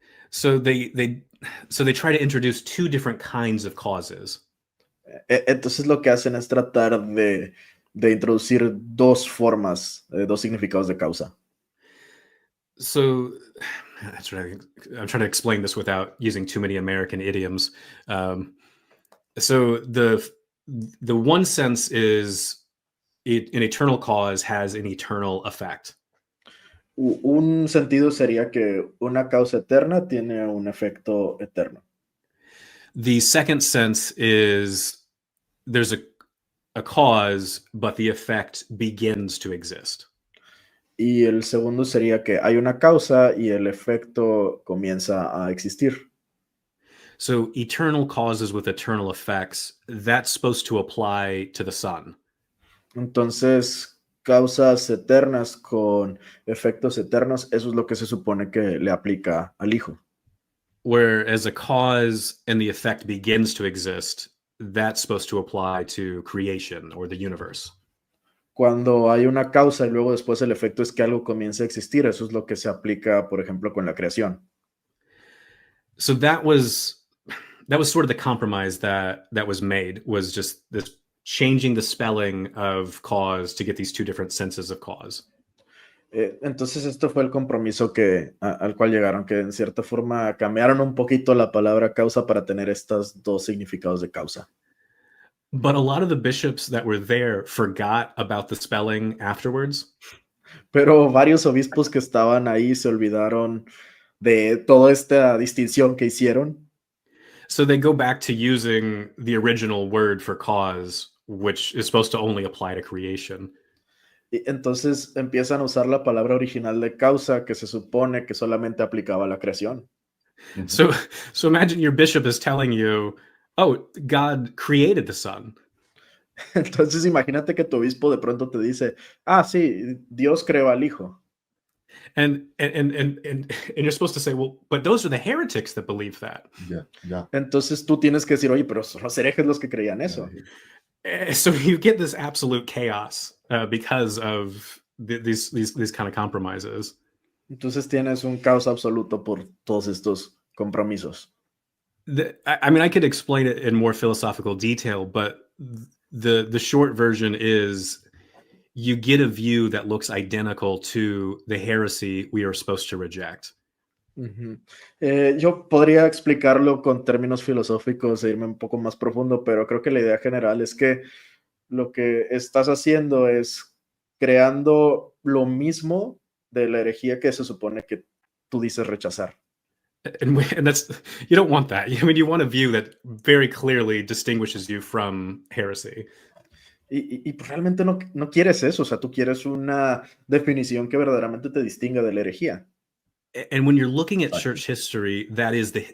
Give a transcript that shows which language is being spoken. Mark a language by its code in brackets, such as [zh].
[en] So they try to introduce two different kinds of causes. [es] Entonces lo que hacen es tratar de introducir dos formas, dos significados de causa. [en] So that's right. I'm trying to explain this without using too many American idioms. So the one sense is an eternal cause has an eternal effect. [es] Un sentido sería que una causa eterna tiene un efecto eterno. [en] The second sense is there's a cause, but the effect begins to exist. [es] Y el segundo sería que hay una causa y el efecto comienza a existir. [en] So eternal causes with eternal effects, that's supposed to apply to the Son. [es] Entonces, causas eternas con efectos eternos, eso es lo que se supone que le aplica al Hijo. [en] Whereas a cause and the effect begins to exist, that's supposed to apply to creation or the universe. [es] Cuando hay una causa y luego después el efecto es que algo comienza a existir, eso es lo que se aplica, por ejemplo, con la creación. [en] So that was sort of the compromise that was made, was just this changing the spelling of cause to get these two different senses of cause. [es] Entonces esto fue el compromiso al cual llegaron, que en cierta forma cambiaron un poquito la palabra causa para tener estos dos significados de causa. [en] But a lot of the bishops that were there forgot about the spelling afterwards. [es] Pero varios obispos que estaban ahí se olvidaron de toda esta distinción que hicieron. [en] So they go back to using the original word for cause, which is supposed to only apply to creation. [es] Y entonces empiezan a usar la palabra original de causa que se supone que solamente aplicaba a la creación. [en] So imagine your bishop is telling you, oh, God created the Son. [es] Entonces imagínate que tu obispo de pronto te dice, sí, Dios creó al Hijo. [en] And you're supposed to say, well, but those are the heretics that believe that. Yeah. [es] Entonces tú tienes que decir, oye, pero son los herejes los que creían eso. [en] So you get this absolute chaos because of these kind of compromises. [es] Entonces tienes un caos absoluto por todos estos compromisos. [en] I mean, I could explain it in more philosophical detail, but the short version is you get a view that looks identical to the heresy we are supposed to reject. Uh-huh. [es] Yo podría explicarlo con términos filosóficos e irme un poco más profundo, pero creo que la idea general es que lo que estás haciendo es creando lo mismo de la herejía que se supone que tú dices rechazar. [en] And that's, you don't want that. I mean, you want a view that very clearly distinguishes you from heresy. [es] Y realmente no quieres eso, o sea, tú quieres una definición que verdaderamente te distinga de la herejía. [en] And when you're looking at church history, that is